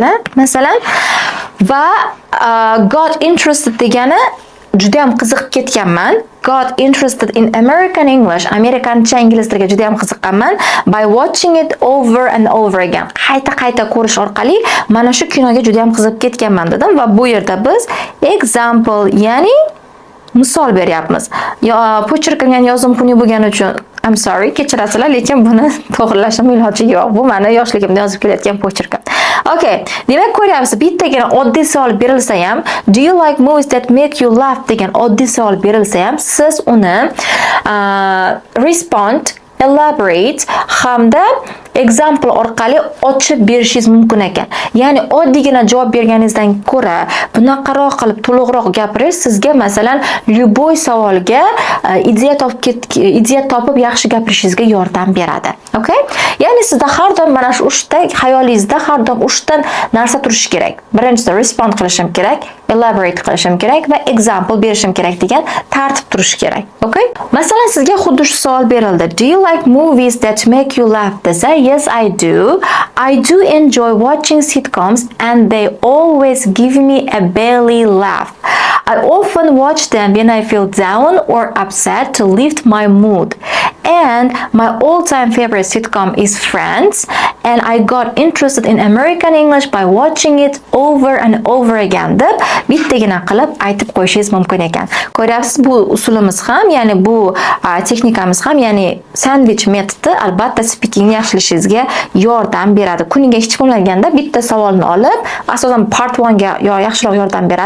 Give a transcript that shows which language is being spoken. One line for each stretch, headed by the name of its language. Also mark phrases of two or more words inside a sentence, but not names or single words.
Uzbek: Masalan, va
English: got interested
Uzbek: degani juda ham qiziqib ketganman.
English: Got interested in American English,
Uzbek: amerikancha ingliz tiliga juda ham qiziqqanman.
English: By watching it over and over again.
Uzbek: Qayta ko'rish orqali mana shu kinoga juda ham qiziqib ketganman dedim va bu yerda biz example, ya'ni misol beryapmiz. Pochirkimga yozim xunuk bo'lgani uchun
English: I'm sorry,
Uzbek: kechirasizlar, lekin buni to'g'rilashim iloji yo'q. Bu meni yoshligimda yozib kelayotgan pochirkim. Okay, demak ko'ryapsiz, bittagina oddiy savol berilsa ham,
English: do you like movies that make you laugh
Uzbek: degan oddiy savol berilsa ham, siz uni respond, elaborate hamda example orqali ochib berishingiz mumkin ekan. Ya'ni oddiygina javob berganingizdan ko'ra, bunaqaroq qilib to'liqroq gapirish sizga masalan любой savolga ideya topib yaxshi gapirishingizga yordam beradi. Okay? Ya'ni sizda har doim mana shu 3 ta xayolingizda har doim 3 ta narsa turishi kerak. Birinchisi respond qilishim kerak, elaborate qilishim kerak va example berishim kerak degan tartib turishi kerak. Okay? Masalan, sizga xuddi shu savol berildi.
English: Do you like movies that make you laugh? Desa, yes, I do. I do enjoy watching sitcoms and they always give me a belly laugh. I often watch them when I feel down or upset to lift my mood. And my all-time favorite sitcom is Friends, and I got interested in American English by watching it over and over again
Uzbek: deb bittagina qilib aytib qo'yishingiz mumkin ekan. Ko'ryapsiz, bu usulimiz ham, ya'ni bu texnikamiz ham, ya'ni sandwich metodi albatta speakingni yaxshilashingizga yordam beradi. Kuniga hech bo'lmaganda bitta savolni olib, asosan part 1 ga yaxshiroq yordam beradi.